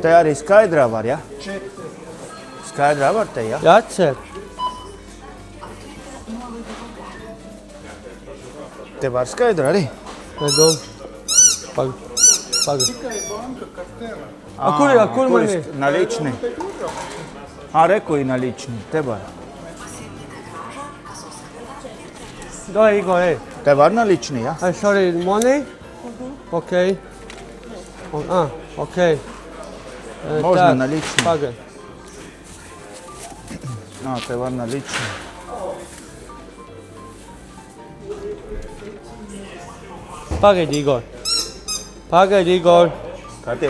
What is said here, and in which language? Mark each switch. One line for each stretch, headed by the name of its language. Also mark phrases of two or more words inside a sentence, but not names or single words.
Latvian: Te arī skaidrā var, ja? četri. Skaidrā var te, ja? Jāatcer. Te var skaidrā arī. Nedod. Pag. A kur man ir?
Russian: Наличный. А, реку и наличный.
Latvian: Te var. Dai, Igor, ej. Te var наличный, ja?
English: Sorry, money? Okay. Okay.
Russian: Можно наличный.
Latvian: Pagad. Te var наличный. Pagad, Igor. Skaties.